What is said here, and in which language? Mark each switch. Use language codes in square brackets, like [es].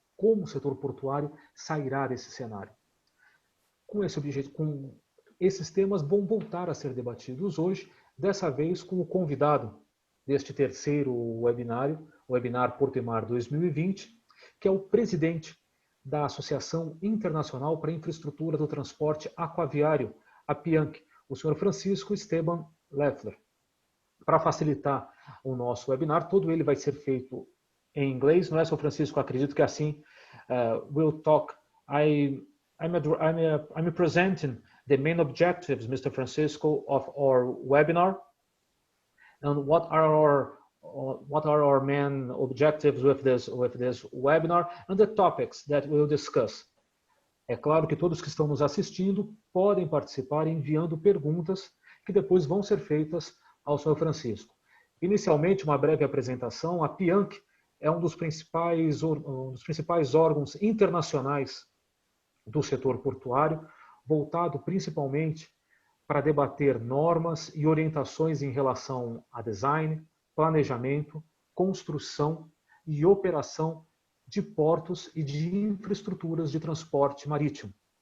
[pt] Como o setor portuário sairá desse cenário? Com esses temas vão voltar a ser debatidos hoje, dessa vez com o convidado deste terceiro webinar Porto Mar 2020, que é o presidente da Associação Internacional para a Infraestrutura do Transporte Aquaviário, a PIANC, o senhor Francisco Esteban Leffler. Para facilitar o nosso webinar, todo ele vai ser feito em inglês, não é, senhor Francisco? Acredito que assim [en] we'll talk. I'm presenting the main objectives, Mr. Francisco, of our webinar, and what are our main objectives with this webinar, and the topics that we'll discuss. [pt] É claro que todos que estão nos assistindo podem participar enviando perguntas que depois vão ser feitas ao Sr. Francisco. Inicialmente, uma breve apresentação. A PIANC é um dos principais órgãos internacionais do setor portuário, voltado principalmente para debater normas e orientações em relação a design, planejamento, construção e operação de portos e de infraestruturas de transporte marítimo.